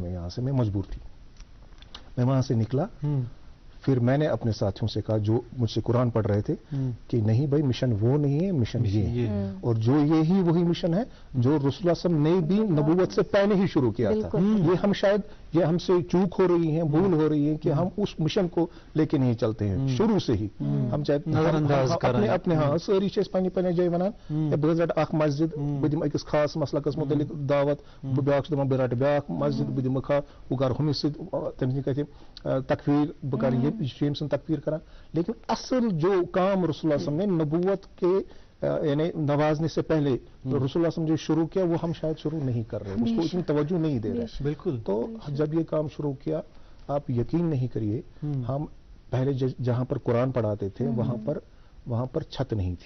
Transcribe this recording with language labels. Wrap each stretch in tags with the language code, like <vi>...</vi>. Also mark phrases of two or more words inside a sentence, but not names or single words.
<ur>میں یہاں سے، میں مجبور تھی. میں وہاں سے نکلا، پھر میں نے اپنے ساتھیوں سے کہا جو مجھ سے قرآن پڑھ رہے تھے کہ نہیں بھائی مشن وہ نہیں ہے، مشن یہ ہے. اور جو یہی وہی مشن ہے جو رسول اللہ</ur> <ar>صلی اللہ علیہ وسلم</ar> <ur>نے بھی نبوت سے پہلے ہی شروع کیا تھا. یہ ہم شاید یہ ہم سے چوک ہو رہی ہیں، بھول ہو رہی ہے کہ ہم اس مشن کو لے کے نہیں چلتے ہیں شروع سے ہی. ہم چاہتے اپنے ہاں ساری چیز</ur> <ks>پنہ پنہ جائے ونان بہ رٹ اخ مسجد، بہ دم أکس خاص مسلکس متعلق دعوت، بیاکھ دپان بہ رٹ بیاکھ مسجد، بہ دم کھا بہ کر ہُمس سۭتۍ تٔمۍ سٕنٛدۍ کتھِ تکفیر، بہ کر ییٚمۍ سُنٛد تکفیر کران.</ks> <ur>لیکن اصل جو کام رسول اللہ</ur> <ar>صلی اللہ علیہ وسلم</ar> <ur>نے نبوت کے یعنی نوازنے سے پہلے رسول اللہ</ur> <ar>صلی اللہ علیہ وسلم</ar> <ur>جو شروع کیا وہ ہم شاید شروع نہیں کر رہے، اس کو اتنی توجہ نہیں دے رہے. بالکل. تو جب یہ کام شروع کیا، آپ یقین نہیں کریے، ہم پہلے جہاں پر قرآن پڑھاتے تھے وہاں پر چھت نہیں تھی.</ur>